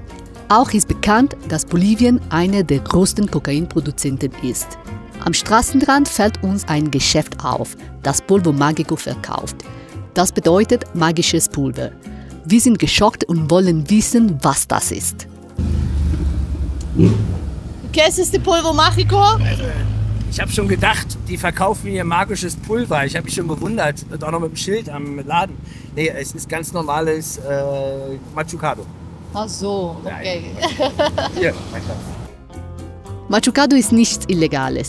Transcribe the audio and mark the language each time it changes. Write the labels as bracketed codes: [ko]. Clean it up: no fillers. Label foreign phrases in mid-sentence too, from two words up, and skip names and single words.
[de] Auch ist bekannt, dass Bolivien einer der größten Kokainproduzenten ist. Am Straßenrand fällt uns ein Geschäft auf, das [es] Polvo Mágico [de] verkauft. Das bedeutet magisches Pulver. Wir sind geschockt und wollen wissen, was das ist. [es] ¿Qué es este polvo mágico? [de] Ich habe schon gedacht, die verkaufen hier magisches Pulver. Ich habe mich schon gewundert, und auch noch mit dem Schild am Laden. Nee, es ist ganz normales Machucado. Ach so, okay. Hier, Machucado ist nichts Illegales.